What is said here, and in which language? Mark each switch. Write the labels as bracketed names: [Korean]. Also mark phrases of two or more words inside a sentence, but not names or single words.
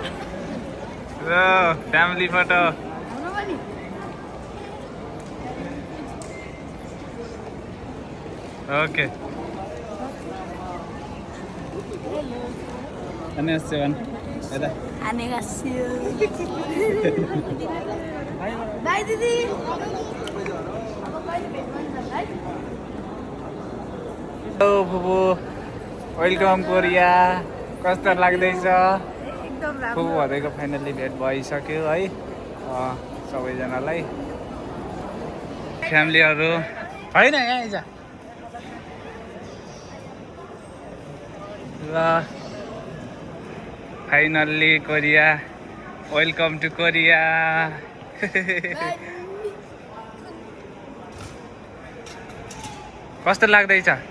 [English] family photo okay [Korean] 안녕하세요. 여다. 안녕하세요. [Nepali] बाई दिदी हेलो फुपू वेलकम कोरिया कस्तो लाग्दैछ एकदम राम्रो फुपू भनेको फाइनल्ली भेट भइसक्यो है सबैजनालाई फ्यामिलीहरू होइन यहाँ आइज ल फाइनल्ली कोरिया [English] welcome to Korea [Nepali] कस्तो लाग्दैछ